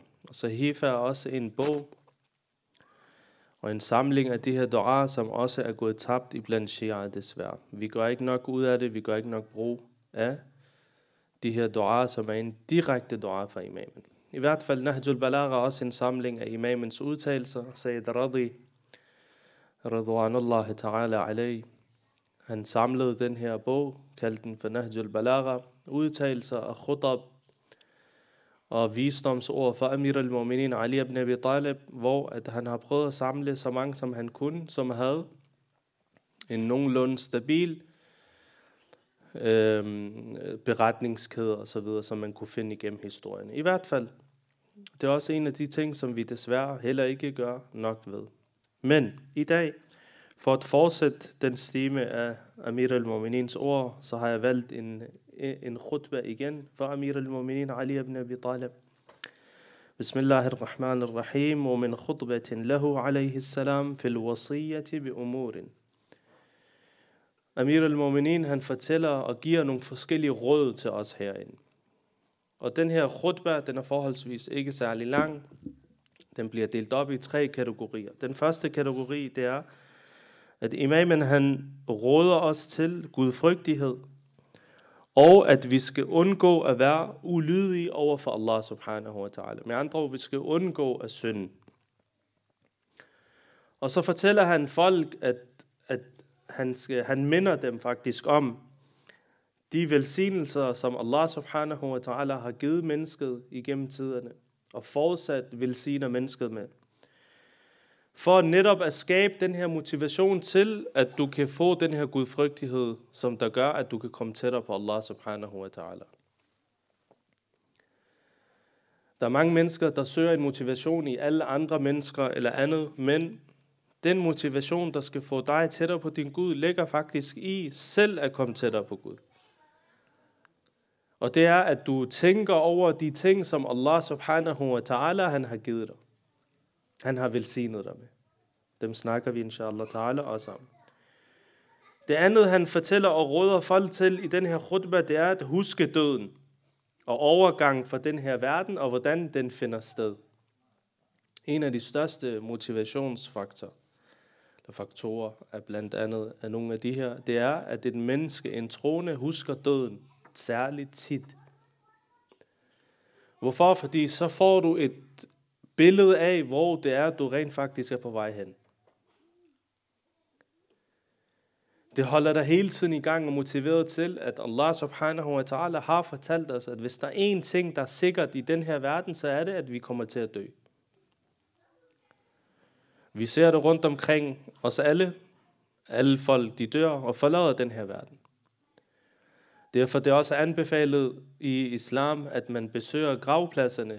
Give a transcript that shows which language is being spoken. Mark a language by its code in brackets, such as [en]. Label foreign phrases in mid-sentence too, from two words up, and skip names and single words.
[da] Og Sahifa er også en bog og en samling af de her duaer, som også er gået tabt iblandt shia desværre. Vi gør ikke nok ud af det, vi gør ikke nok brug af de her duaer, som er en direkte dua fra imamen. I hvert fald Nahj al-Balagha er også en samling af imamens udtalelser. [ar] سيد رضي رضوان الله تعالى عليه, [da] han samlede den her bog, kaldte den for Nahj al-Balagha, udtalelser af khutab og visdomsord for Amir al-Mu'minin Ali ibn Abi Talib, hvor at han har prøvet at samle så mange som han kunne, som havde en nogenlunde stabil beretningskæder og så videre, som man kunne finde igennem historien. I hvert fald, det er også en af de ting, som vi desværre heller ikke gør nok ved. Men i dag, for at fortsætte den stime af Amir al-Mu'minins ord, så har jeg valgt en khutbah igen for Amir al-Mu'minin Ali ibn Abi Talib. [ar] بسم الله الرحمن الرحيم, [da] og [ar] من خطبة له عليه السلام في الوصية بأمور. [da] Amir al-Mu'minin, han fortæller og giver nogle forskellige råd til os herinde. Og den her khutbah, den er forholdsvis ikke særlig lang. Den bliver delt op i 3 kategorier. Den første kategori, det er, at imamen han råder os til gudfrygtighed, og at vi skal undgå at være ulydige over for [ar] الله سبحانه وتعالى. [da] Med andre ord, vi skal undgå at synde. Og så fortæller han folk, at han minder dem faktisk om de velsignelser, som [ar] الله سبحانه وتعالى [da] har givet mennesket igennem tiderne, og fortsat velsigner mennesket med. For netop at skabe den her motivation til, at du kan få den her gudfrygtighed, som der gør, at du kan komme tættere på [ar] الله سبحانه وتعالى. [da] Der er mange mennesker, der søger en motivation i alle andre mennesker eller andet, men den motivation, der skal få dig tættere på din Gud, ligger faktisk i selv at komme tættere på Gud. Og det er, at du tænker over de ting, som [ar] الله سبحانه وتعالى, [da] han har givet dig. Han har velsignet dig med. Dem snakker vi [ar] إن شاء الله تعالى [da] også om. Det andet, han fortæller og råder folk til i den her khutbah, det er at huske døden og overgang fra den her verden, og hvordan den finder sted. En af de største motivationsfaktorer er blandt andet af nogle af de her, det er, at et menneske, en troende, husker døden særligt tit. Hvorfor? Fordi så får du et billede af, hvor det er, du rent faktisk er på vej hen. Det holder dig hele tiden i gang og motiveret til, at [ar] الله سبحانه وتعالى [da] har fortalt os, at hvis der er én ting, der er sikkert i den her verden, så er det, at vi kommer til at dø. Vi ser det rundt omkring os alle. Alle folk, de dør og forlader den her verden. Derfor det er også anbefalet i islam, at man besøger gravpladserne.